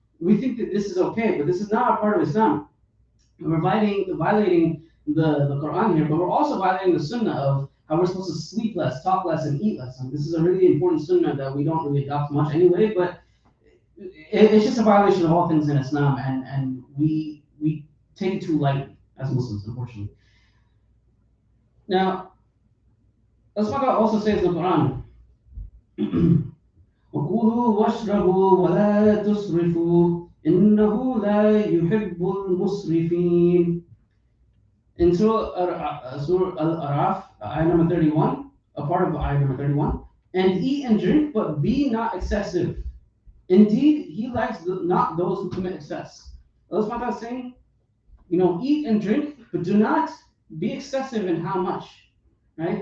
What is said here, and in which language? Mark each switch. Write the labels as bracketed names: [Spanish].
[English] We think that this is okay, but this is not a part of Islam. We're violating the Quran here, but we're also violating the Sunnah of how we're supposed to sleep less, talk less, and eat less. And this is a really important Sunnah that we don't really adopt much anyway, but it's just a violation of all things in Islam, and we take it too lightly as Muslims, unfortunately. Now, Allah also says in the Quran, [Arabic] وَكُلُوا وَاشْرَبُوا وَلَا تُسْرِفُوا إِنَّهُ لَا يُحِبُّ الْمُسْرِفِينَ. [English] In Surah Al-Araf, ayah number 31, a part of ayah number 31, and eat and drink, but be not excessive. Indeed, he likes not those who commit excess. Allah is saying, eat and drink, but do not be excessive in how much. Right?